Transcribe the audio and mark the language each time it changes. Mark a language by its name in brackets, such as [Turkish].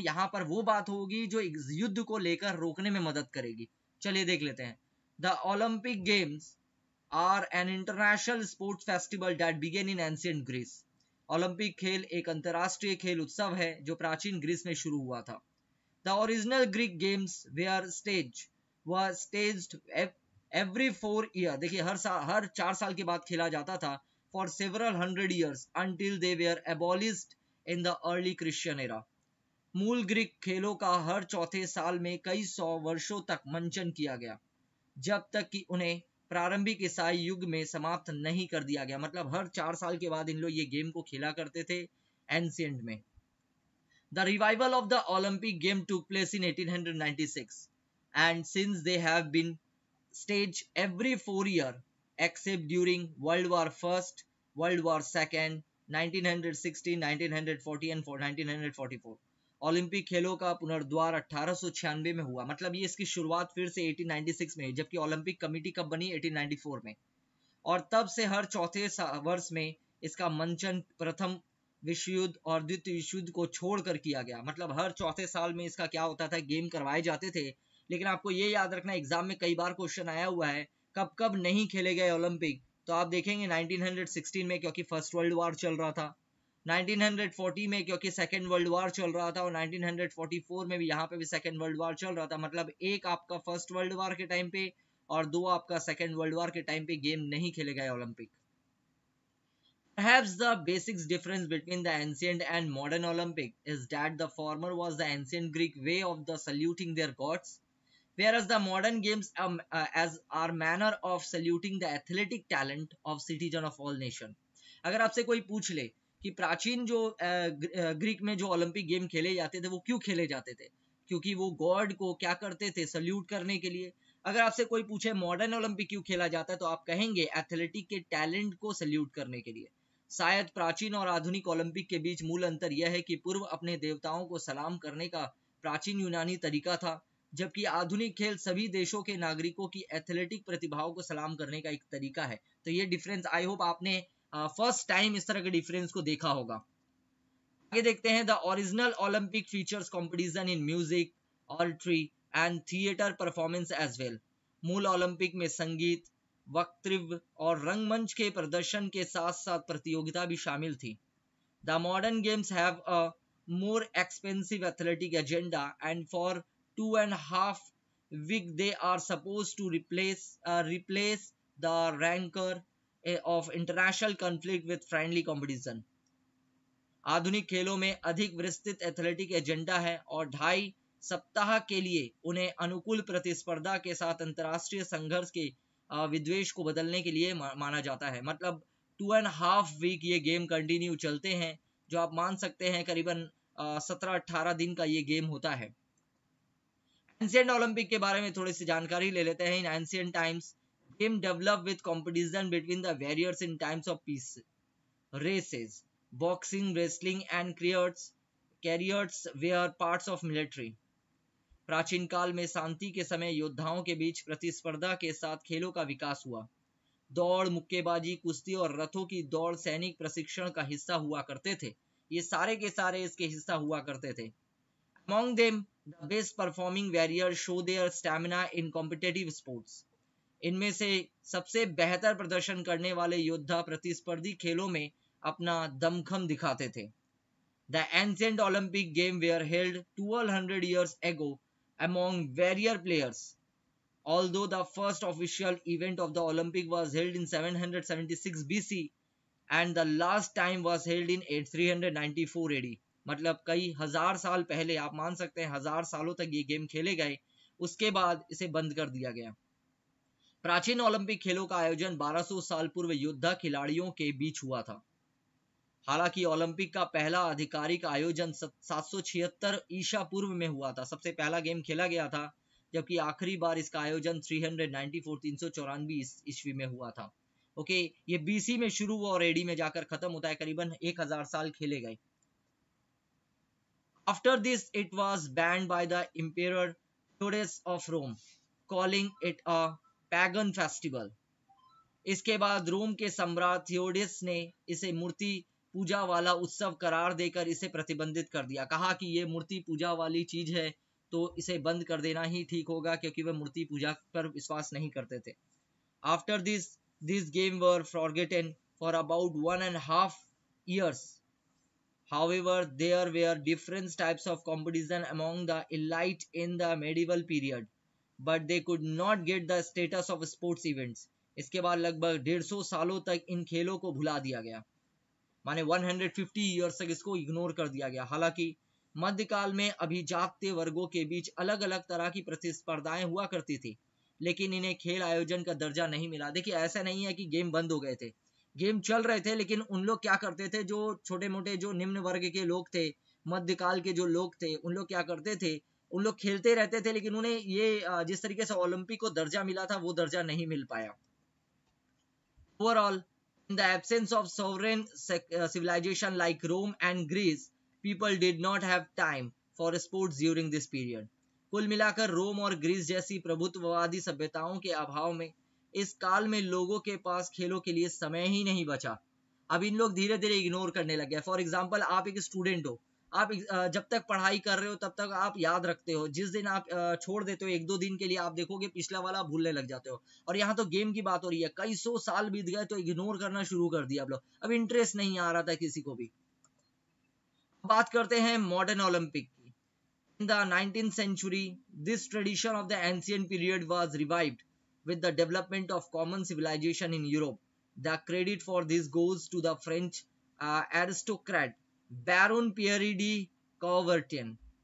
[Hindi] यहाँ पर वो बात होगी जो युद्ध को लेकर रोकने में मदद करेगी। चलिए देख लेते हैं। [English] The Olympic games are an international sports festival that began in ancient Greece. [Hindi] Olympic खेल एक अंतरराष्ट्रीय खेल उत्सव है जो प्राचीन ग्रीस में शुरू हुआ था। [English] The original Greek games were staged every 4 year। [Hindi] देखिए, हर 4 साल के बाद खेला जाता था, [English] for several hundred years until they were abolished in the early Christian era। [Hindi] मूल ग्रीक खेलों का हर चौथे साल में कई 100 वर्षों तक मंचन किया गया, जब तक कि उन्हें प्रारंभिक ईसाई युग में समाप्त नहीं कर दिया गया। मतलब हर 4 साल के बाद इन लोग ये गेम को खेला करते थे एंशिएंट में। [English] The revival of the Olympic game took place in 1896, and since they have been staged every 4 years, except during World War I, World War II, 1916, 1940 and 1944। [Hindi] Olympic खेलों का पुनर्द्वार 1896 में हुआ, मतलब ये इसकी शुरुआत फिर से 1896 में, जबकि ओलंपिक कमेटी कब बनी? 1894 में। और तब से हर चौथे वर्ष में इसका मंचन प्रथम विश्व युद्ध और द्वितीय विश्व युद्ध को छोड़कर किया गया। मतलब हर चौथे साल में इसका क्या होता था, गेम करवाए जाते थे। लेकिन आपको ये याद रखना, एग्जाम में कई बार क्वेश्चन आया हुआ है कब कब नहीं खेले गए ओलंपिक। तो आप देखेंगे 1916 में, क्योंकि फर्स्ट वर्ल्ड वॉर चल रहा था, 1940 में क्योंकि सेकेंड वर्ल्ड वॉर चल रहा था, और 1944 में भी, यहाँ पे भी सेकेंड वर्ल्ड वॉर चल रहा था। मतलब एक आपका फर्स्ट वर्ल्ड वॉर के टाइम पे और दो आपका सेकेंड वर्ल्ड वॉर के टाइम पे गेम नहीं खेले गए Olympic. [English] Perhaps the basic difference between the ancient and modern Olympic is that the former was the ancient Greek way of the saluting their gods, whereas the modern games as our manner of saluting the athletic talent of citizen of all nation. [Hindi] अगर आपसे कोई पूछ ले कि प्राचीन जो Greek में जो ओलंपिक गेम खेले जाते थे वो क्यों खेले जाते थे, क्योंकि वो गॉड को क्या करते थे, सल्यूट करने के लिए। अगर आपसे कोई पूछे मॉडर्न ओलंपिक क्यों खेला जाता है, तो आप कहेंगे एथलेटिक के टैलेंट को सल्यूट करने के लिए। शायद प्राचीन और आधुनिक ओलंपिक के बीच मूल अंतर यह है कि पूर्व अपने देवताओं को सलाम करने का प्राचीन यूनानी तरीका था, जबकि आधुनिक खेल सभी देशों के नागरिकों की एथलेटिक प्रतिभाओं को सलाम करने का एक तरीका है। तो ये डिफरेंस, [English] I hope [Hindi] आपने फर्स्ट टाइम इस तरह के डिफरेंस को देखा होगा। [English] आगे देखते हैं, the original Olympic features competition in music, artistry and theatre performance as well. [Hindi] मूल ओलंपिक में संगीत, वक्तव्य और रंगमंच के प्रदर्शन के साथ साथ प्रतियोगिता भी शामिल थी। [English] The modern games have a more expensive athletic agenda and for 2.5 week they are supposed to replace the rancor of international conflict with friendly competition. [Hindi] आधुनिक खेलों में अधिक विस्तृत एथलेटिक एजेंडा है और 2.5 सप्ताह के लिए उन्हें अनुकूल प्रतिस्पर्धा के साथ अंतर्राष्ट्रीय संघर्ष के विद्वेष को बदलने के लिए माना जाता है। मतलब 2.5 वीक ये गेम कंटिन्यू चलते हैं, जो आप मान सकते हैं करीबन 17-18 दिन का ये गेम होता है। एंशिएंट ओलंपिक के बारे में थोड़ी सी जानकारी ले लेते हैं। [English] In ancient times game develop with competition between the warriors in times of peace, races, boxing, wrestling and carriers were parts of military. [Hindi] प्राचीन काल में शांति के समय योद्धाओं के बीच प्रतिस्पर्धा के साथ खेलों का विकास हुआ। दौड़, मुक्केबाजी, कुश्ती और रथों की दौड़ सैनिक प्रशिक्षण का हिस्सा हुआ करते थे। ये सारे के सारे इसके हिस्सा हुआ करते थे। [English] Among them, the best performing warriors show their stamina in competitive sports. [Hindi] इनमें से सबसे बेहतर प्रदर्शन करने वाले योद्धा प्रतिस्पर्धी खेलों में अपना दमखम दिखाते थे। [English] The ancient Olympic Games were held 1200 years ago among warrior players. Although the first official event of the Olympic was held in 776 BC and the last time was held in 394 AD. [Hindi] मतलब कई हजार साल पहले, आप मान सकते हैं हजार सालों तक ये गेम खेले गए, उसके बाद इसे बंद कर दिया गया। प्राचीन ओलंपिक खेलों का आयोजन 1200 साल पूर्व योद्धा खिलाड़ियों के बीच हुआ था। हालांकि ओलंपिक का पहला आधिकारिक आयोजन 776 ईसा पूर्व में हुआ था, सबसे पहला गेम खेला गया था, जबकि आखिरी बार इसका आयोजन 394 ईस्वी में हुआ था। ओके, ये बीसी में शुरू हुआ और एडी में जाकर खत्म होता है, करीबन 1000 साल खेले गए। [English] After this, it was banned by the Emperor Theodotus of Rome, calling it a pagan festival. [Hindi] इसके बाद रोम के सम्राट थियोडस ने इसे मूर्ति पूजा वाला उत्सव करार देकर इसे प्रतिबंधित कर दिया। कहा कि ये मूर्ति पूजा वाली चीज है, तो इसे बंद कर देना ही ठीक होगा, क्योंकि वह मूर्ति पूजा पर विश्वास नहीं करते थे। [English] After this, these games were forgotten for about 1.5 years. However, there were different types of competition among the elite in the medieval period, but they could not get the status of sports events. [Hindi] इसके बाद लगभग 150 सालों तक इन खेलों को भुला दिया गया, माने 150 ईयर्स तक इसको इग्नोर कर दिया गया। हालांकि मध्यकाल में अभिजात्य वर्गों के बीच अलग अलग तरह की प्रतिस्पर्धाएं हुआ करती थी, लेकिन इन्हें खेल आयोजन का दर्जा नहीं मिला। देखिए, ऐसा नहीं है कि गेम बंद हो गए थे, गेम चल रहे थे, लेकिन उन लोग क्या करते थे, जो छोटे मोटे जो निम्न वर्ग के लोग थे, मध्यकाल के जो लोग थे, उन लोग क्या करते थे, उन लोग खेलते रहते थे, लेकिन उन्हें ये जिस तरीके से ओलंपिक को दर्जा मिला था वो दर्जा नहीं मिल पाया। [English] Overall, in the absence of sovereign civilization like Rome and Greece, people did not have time for sports during this period. [Hindi] कुल मिलाकर रोम और ग्रीस जैसी प्रभुत्ववादी सभ्यताओं के अभाव में इस काल में लोगों के पास खेलों के लिए समय ही नहीं बचा। अब इन लोग धीरे धीरे इग्नोर करने लग गए। [English] for example, [Hindi] आप एक स्टूडेंट हो, आप जब तक पढ़ाई कर रहे हो तब तक आप याद रखते हो, जिस दिन आप छोड़ देते हो 1-2 दिन के लिए, आप देखोगे पिछला वाला भूलने लग जाते हो। और यहाँ तो गेम की बात हो रही है, कई 100 साल बीत गए तो इग्नोर करना शुरू कर दिया आप लोग, अब इंटरेस्ट नहीं आ रहा था किसी को भी। बात करते हैं मॉडर्न ओलंपिक की। [English] In the 19th century, this tradition of the ancient period was revived with the development of common civilization in Europe. The credit for this goes to the French aristocrat baron Pierre de Coubertin.